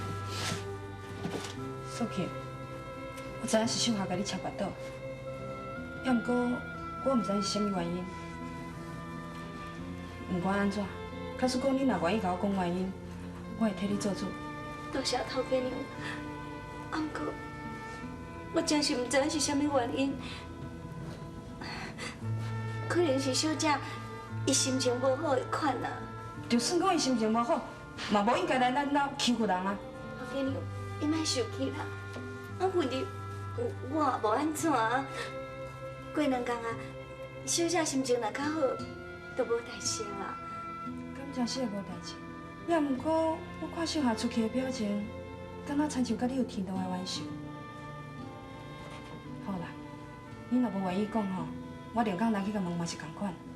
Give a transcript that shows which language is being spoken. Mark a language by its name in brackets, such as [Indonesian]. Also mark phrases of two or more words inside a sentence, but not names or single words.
[Min Nan Chinese] 素琴，我知影是秀华甲你插巴肚，要毋过我毋知是啥物原因。毋管安怎，假使讲你若愿意甲我讲原因，我会替你做主。多谢头家娘。啊，毋过我真是毋知是啥物原因，可能是小姐伊心情无好的款啊。就算讲伊心情无好，嘛无应该来咱家欺负人啊。头家娘，你莫生气啦。啊，问题我也无安怎啊。过2天啊，小姐心情若较好，就无代志啦。敢真是会无代志？也毋过我看小夏出去的表情，敢若亲像甲你有天大的冤仇。好啦，你若无愿意讲吼，我另工来去甲问嘛是共款。